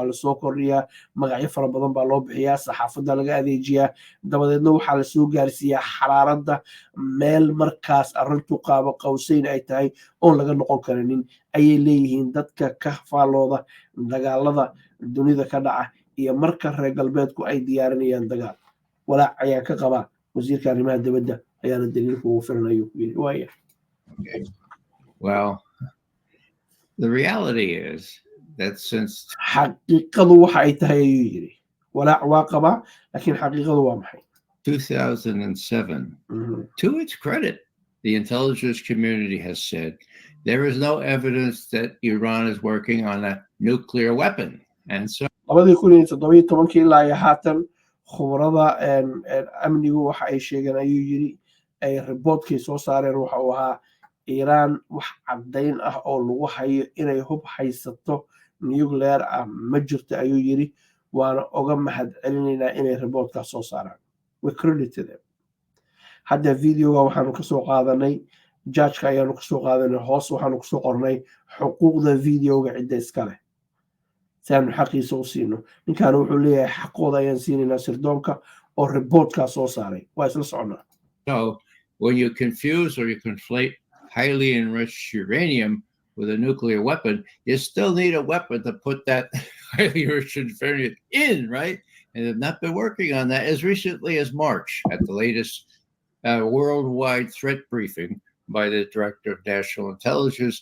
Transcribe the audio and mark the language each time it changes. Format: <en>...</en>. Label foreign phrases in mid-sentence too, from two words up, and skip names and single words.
<so>la soo kordhiyaa magacyo fara badan baa loo bixiyaa saxaafadda laga adeejiyaa dabadeedna waxaa la soo gaarsiiyaa xaraaradda meel markaas arrintu qaabo qowsayn ay tahay oon laga noqon karinin ayay leeyihiin dadka ka faalooda dagaalada dunida ka dhaca iyo marka reer galbeedku ay diyaarinayaan dagaal walaac ayaa ka qabaa wasiirka arrimaha dibadda ayaana daliilka ugu filan ayuu ku yiri waaya</so> <en>Well, the reality is that since</en> <so>xaqiiqadu waxa ay tahay ayuu yiri walaac waa qabaa laakiin xaqiiqadu waa maxay</so> <en>2007, to its credit, the intelligence community has said there is no evidence that Iran is working on a nuclear weapon. And so</en> <so>2017 ilaa iyo haatan khubarada amnigu waxa ay sheegeen ayuu yiri ay reportkii soo saareen waxa uu ahaa Iran wax caddayn ah oo lagu hayo inay hub haysato nuclear ah ma jirto ayuu yiri waana oga mahad celinaynaa inay reportka soo saaraan</so> <en>we credited them</en> <so>hadda videoga waxaanu ka soo qaadanay judge-ka ayaanu ka soo qaadanay hoos waxaanu ka soo qornay xuquuqda videoga cidda iska leh saanu xaqiisa u siino ninkan wuxuu leeyahay xaqooda ayaan siinaynaa sirdoonka oo reportka soo saaray waa isla soconaa</so> <en>so when you confuse or you conflate highly enriched uranium with a nuclear weapon, you still need a weapon to put that highly enriched uranium in, right? And they've not been working on that as recently as March at the latest worldwide threat briefing by the Director of National Intelligence.</en>